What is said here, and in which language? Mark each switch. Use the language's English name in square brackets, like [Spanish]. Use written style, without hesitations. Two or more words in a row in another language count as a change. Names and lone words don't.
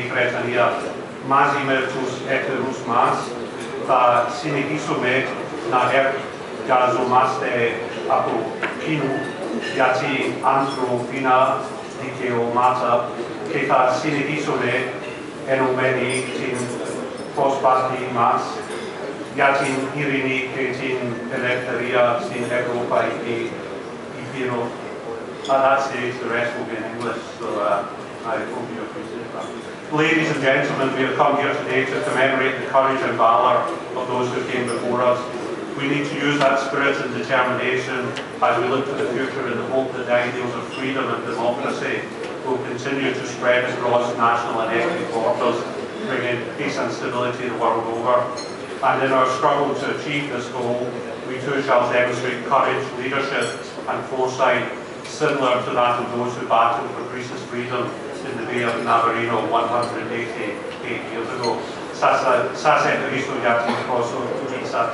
[Greek] Βρετανία μαζί με τους εταίρους μας θα συνεχίσουμε να εργαζόμαστε από κοινού για την ανθρωπίνα δικαιώματα και θα συνεχίσουμε ενωμένοι την προσπάθεια μας για την ειρήνη και την ελευθερία στην Ευρωπαϊκή Ήπειρο. [English] That says the rest will be in English, so I hope you appreciate that. Ladies and gentlemen, we have come here today to commemorate the courage and valour of those who came before us. We need to use that spirit and determination as we look to the future in the hope that the ideals of freedom and democracy will continue to spread across national and ethnic borders, bringing peace and stability the world over. And in our struggle to achieve this goal, we too shall demonstrate courage, leadership and foresight similar to that of those who battled for Greece's freedom in the Bay of Navarino 188 years ago. [Greek] Σας ευχαριστώ για την προσοχή σας.